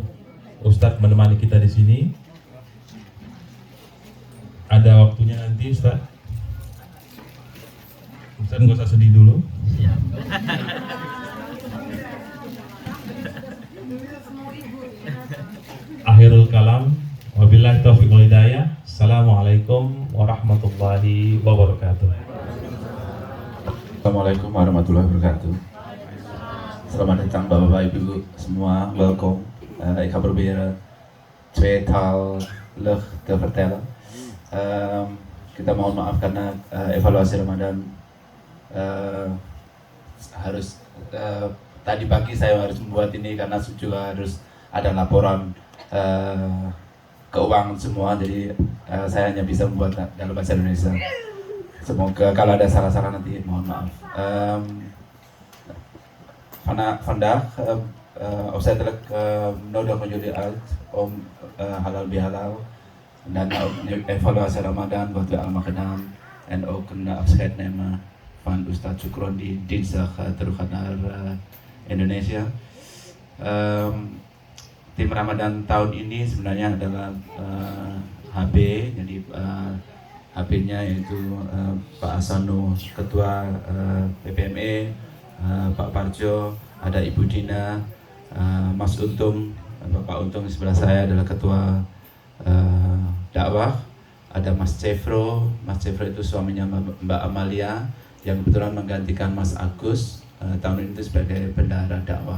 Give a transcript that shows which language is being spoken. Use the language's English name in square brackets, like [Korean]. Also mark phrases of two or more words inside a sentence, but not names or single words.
[Indonesian] Ustadz menemani kita di sini. Ada waktunya nanti Ustadz. Ustadz nggak usah sedih dulu. [Arabic] آخر الكلام. وبالله التوفيق والهداية. السلام عليكم ورحمة الله وبركاته. السلام عليكم ورحمة الله وبركاته. [Indonesian] Selamat datang Bapak Ibu semua, [Dutch] welkom. Ik ga proberen 2 taal te vertellen. [Indonesian] kita mohon maaf karena evaluasi Ramadan harus tadi pagi saya harus membuat ini karena juga harus ada laporan keuangan semua, jadi saya hanya bisa membuat dalam bahasa Indonesia. Semoga kalau ada salah-salah nanti mohon maaf. [Dutch] Vandaag opzettelijk nodig van jullie uit om [Indonesian] halal bihalal [Dutch] en daarna ook een evaluatie Ramadan wat we allemaal gedaan en ook een afscheid nemen van Ustadz Sukron die dinsdag terug gaat naar Indonesia. [Indonesian] Tim Ramadan tahun ini sebenarnya adalah HB, jadi HB-nya yaitu Pak Asano, Ketua PPME, Pak Parjo, ada Ibu Dina, Mas Untung, Bapak Untung di sebelah saya adalah Ketua dakwah, ada Mas Cefro itu suaminya Mbak Amalia yang kebetulan menggantikan Mas Agus tahun ini sebagai bendahara dakwah.